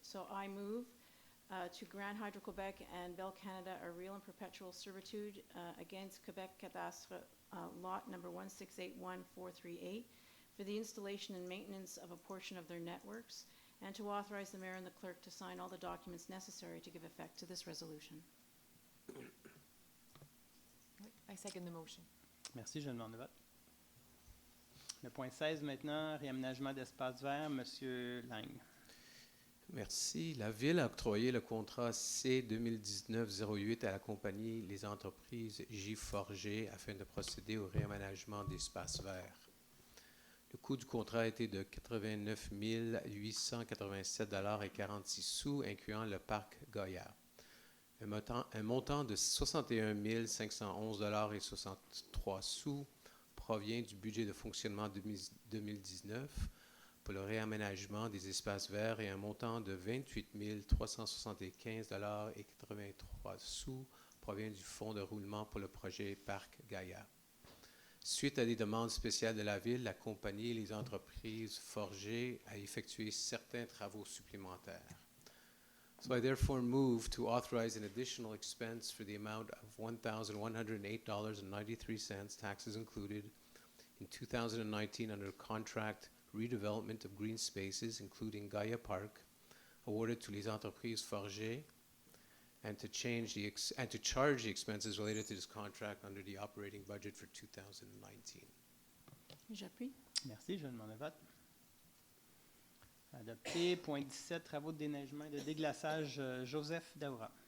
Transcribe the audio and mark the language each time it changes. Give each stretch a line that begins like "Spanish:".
English: So I move to grant Hydro-Quebec and Bell Canada a real and perpetual servitude against Quebec Cadastre lot number 1681438 for the installation and maintenance of a portion of their networks, and to authorize the mayor and the clerk to sign all the documents necessary to give effect to this resolution. I second the motion.
French: Merci, je demande un vote. Le point 16 maintenant, réaménagement d'espace vert, Monsieur Lang. Merci. La Ville a octroyé le contrat C-2019-08 à la compagnie Les Entreprises J. Forger afin de procéder au réaménagement d'espaces verts. Le coût du contrat a été de 89 887,46 $, incluant le parc Goya. Un montant de 61 511,63 $ provient du budget de fonctionnement 2019 pour le réaménagement des espaces verts, et un montant de 28 375,83 $ provient du fonds de roulement pour le projet Parc Gaïa. Suite à des demandes spéciales de la Ville, la compagnie et les entreprises Forger a effectué certains travaux supplémentaires.
English: So I therefore move to authorize an additional expense for the amount of $1,108.93, taxes included, in 2019 under contract redevelopment of green spaces, including Gaia Park, awarded to les entreprises Forger, and to charge the expenses related to this contract under the operating budget for 2019.
French: J'appuie. Merci, je demande un vote. Adopté. Point 17, travaux de déneigement et de déglaçage, Joseph Daoura.